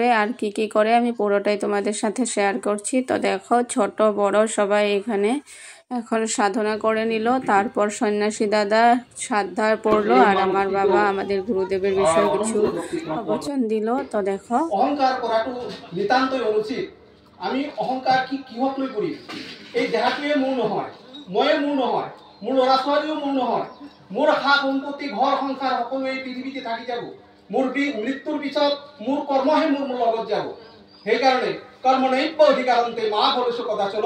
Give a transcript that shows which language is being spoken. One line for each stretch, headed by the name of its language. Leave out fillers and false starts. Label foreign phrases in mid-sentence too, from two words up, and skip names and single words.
Bangla: আর কি কি করে আমি পুরোটাই তোমাদের সাথে শেয়ার করছি। তো দেখো ছোট বড় সবাই এখানে এখন সাধনা করে নিল। তারপর সন্ন্যাসী দাদা শ্রাদ্ধা পড়লো, আর আমার বাবা আমাদের গুরুদেবের বিষয়ে কিছু প্রবচন দিল। তো দেখো
Assamese: অহংকার করাটো নিতান্তই অনুচিত। আমি অহংকার কিহক লৈ করি? এই দেহাটোৱে মোৰ নহয়, ময়ে মোৰ নহয়, মোৰ ল'ৰা ছোৱালীও মোৰ নহয়, মোৰ সা সম্পত্তি ঘৰ সংসাৰ সকলো এই পৃথিৱীতে থাকি যাব। মোৰ মৃত্যুৰ পিছত মোৰ কৰ্মহে মোৰ লগত যাব। সেইকাৰণে
Sanskrit: कर्मनैव अधिकारन्ते मा फलस्य कदाचन।